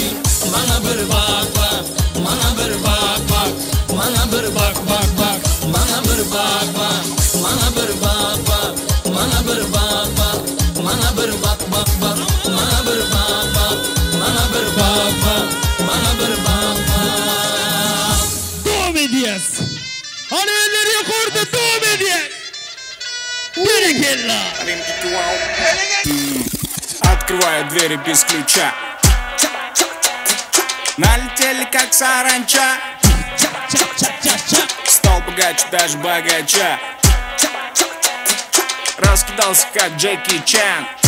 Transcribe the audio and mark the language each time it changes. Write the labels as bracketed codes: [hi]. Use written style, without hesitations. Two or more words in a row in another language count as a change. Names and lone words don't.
[tr] Bana bir bak bak, bana bir bak bak, bana bir bak bak bak, bana bir bak bak, bana bir bak bak, bana bir bak bak, bana bir bak bak bak, bana bir bak bak, bana bir bak bak, bana bir bak bak. Devam edeceğiz. Hani elleri yukarıda devam edeceğiz. Берегелла! [ru] Открываю двери без ключа. Налетели как саранча. Стал богаче, даже богача. Раскидался как Джеки Чан.